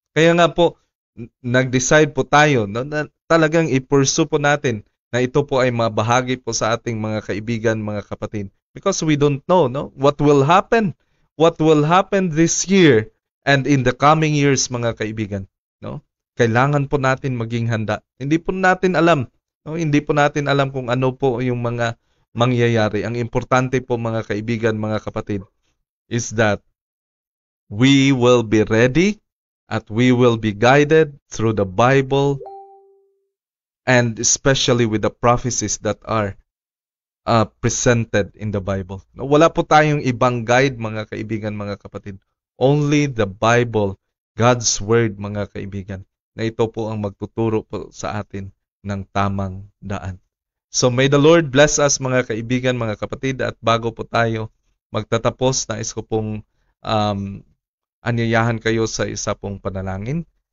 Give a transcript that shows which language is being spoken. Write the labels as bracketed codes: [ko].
[tl] Kaya nga po, nag-decide po tayo, no, na talagang i-pursue po natin na ito po ay mabahagi po sa ating mga kaibigan, mga kapatid. [en] Because we don't know, no, what will happen this year and in the coming years, [tl] mga kaibigan. [en] No? [tl] Kailangan po natin maging handa. Hindi po natin alam. No? Hindi po natin alam kung ano po yung mga mangyayari. Ang importante po, mga kaibigan, mga kapatid, [en] is that we will be ready at we will be guided through the Bible and especially with the prophecies that are presented in the Bible. [tl] Wala po tayong ibang guide, mga kaibigan, mga kapatid. [en] Only the Bible, God's Word, [tl] mga kaibigan, na ito po ang magtuturo po sa atin ng tamang daan. [en] So may the Lord bless us, [tl] mga kaibigan, mga kapatid, at bago po tayo magtatapos, nais ko pong anyayahan kayo sa isa pong panalangin.